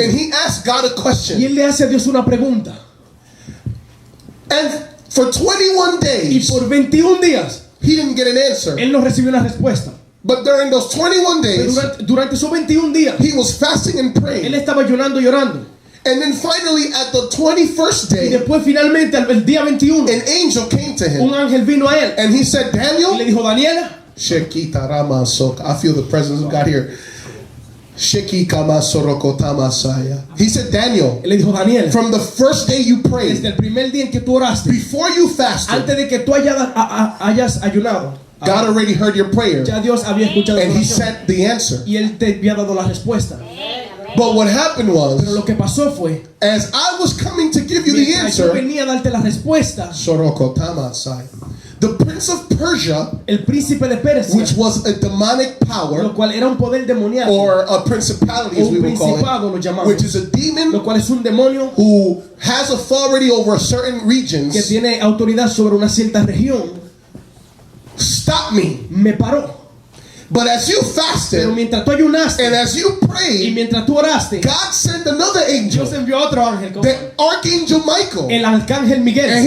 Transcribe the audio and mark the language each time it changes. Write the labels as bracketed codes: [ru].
[en] and he asked God a [es] y [en] question. [es] él le hace a Dios una pregunta. [en] And for 21 days, [es] por 21 días [en] he didn't get an answer. [es] él no recibió una respuesta. [en] But during those 21 [es] Pero [en] days, [es] durante esos 21 días [en] he was fasting and [es] él [en] praying. [es] estaba ayunando y orando. [en] And then finally, at the 21st [es] Y [en] day, [es] después finalmente el día 21 [en] an angel came to [es] un [en] him. [es] ángel vino a él [en] And he said, [es] y le [en] Daniel, [es] dijo: Daniela, Shekita Rama Sok. [en] I feel the presence of God here. Sheki Kama Sorokota Masaya. He said, Daniel, [es] él le dijo: Daniel, [en] from the first day you [es] desde [en] prayed, [es] el primer día en que tú oraste, [en] before you fasted, [es] antes de que tú hayas ayunado, [en] God already heard your prayer. [es] ya Dios había escuchado tu [en] And he [es] oración [en] sent the answer. [es] y él te había dado la respuesta. [en] But what happened [es] Pero [en] was, [es] lo que pasó fue, [en] as I was coming to give you the [es] mientras yo [en] answer, [es] venía a darte la respuesta, Sorokota Masaya, [en] the prince of Persia, [es] el príncipe de Persia, [en] which was a demonic power, [es] lo cual era un poder demoníaco, [en] or a principality as [es] un [en] we would call [es] principado lo [en] it, [es] llamamos, [en] which is a demon [es] lo cual es un demonio [en] who has authority over certain [es] que [en] regions, [es] tiene autoridad sobre una cierta región, [en] stop me. [es] me paró. [en] But as you [es] Pero [en] fasted [es] mientras tú ayunaste [en] and as you [es] y [en] prayed, [es] mientras tú oraste, [en] God sent another angel, [es] Dios envió a otro ángel, como [en] the archangel Michael, [es] el arcángel [en] and [es] Miguel,